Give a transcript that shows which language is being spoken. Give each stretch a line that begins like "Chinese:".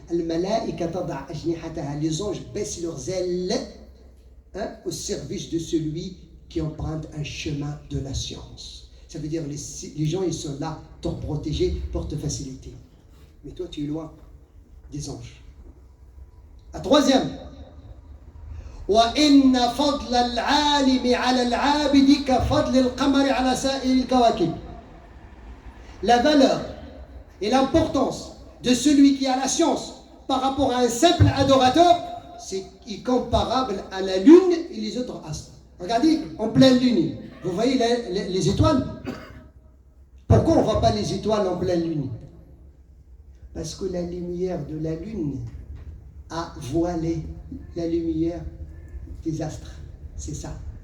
Arabic: Al-malaika tad'a ajnihataha,
French: les anges baissent leurs ailes au service de celui qui emprunte un chemin de la science. Ça veut dire les gens, ils sont là pour te protéger, pour te faciliter. Mais toi, tu es loin des anges. La troisième,
Arabic: وَإِنَّ فَضْلَ الْعَالِمِ عَلَى الْعَابِدِ كَفَضْلِ الْقَمَرِ عَلَى سَائِرِ الْكَوَاكِبِ.
French: La valeur et l'importance de celui qui a la science par rapport à un simple adorateur, c'est comparable à la lune et les autres astres. Regardez, en pleine lune, vous voyez les étoiles? Pourquoi on ne voit pas les étoiles en pleine lune? Parce que la lumière de la lune a voilé la lumière des astres. C'est ça.